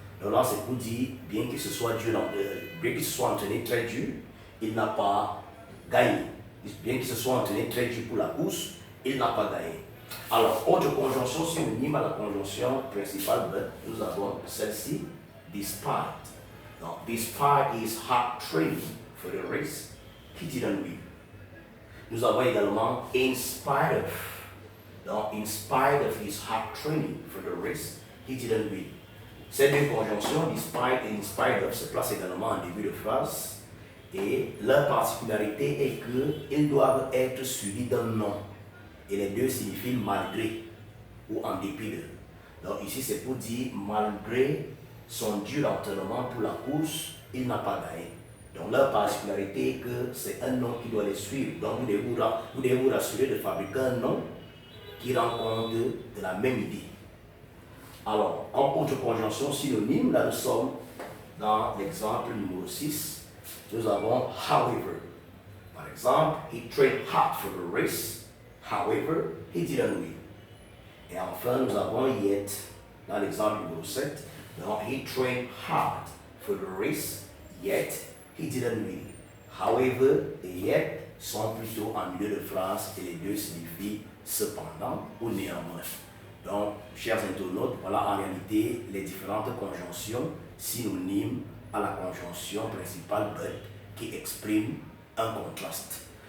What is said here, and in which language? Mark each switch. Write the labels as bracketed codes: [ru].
[fr] Donc là, c'est pour dire bien qu'il se soit entraîné très dur, il n'a pas gagné. Bien qu'il se soit entraîné très dur pour la course, il n'a pas gagné. Alors, autre conjonction synonyme à la conjonction principale, but, nous avons celle-ci, despite. [en] Donc, despite his hard training for the race, he didn't win. [fr] Nous avons également in spite of. [en] Donc, in spite of his hard training for the race, he didn't win. [fr] Ces deux conjonctions, despite et in spite of, se placent également en début de phrase. Et leur particularité est qu'ils doivent être suivis d'un nom. Et les deux signifient malgré ou en dépit de. Donc ici, c'est pour dire malgré son dur entraînement pour la course, il n'a pas gagné. Donc leur particularité est que c'est un nom qui doit les suivre. Donc vous devez vous rassurer de fabriquer un nom qui rend compte de la même idée. Alors, comme autre conjonction synonyme, là nous sommes dans l'exemple numéro 6. Nous avons however. Par exemple, [en] he trained hard for the race, however, he didn't win. [fr] Et enfin, nous avons yet, dans l'exemple numéro 7. [en] Donc, he trained hard for the race, yet, he didn't win. [fr] However et yet sont plutôt en milieu de phrase et les deux signifient cependant ou néanmoins. Donc, chers internautes, voilà en réalité les différentes conjonctions synonymes à la conjonction principale but qui expriment un contraste.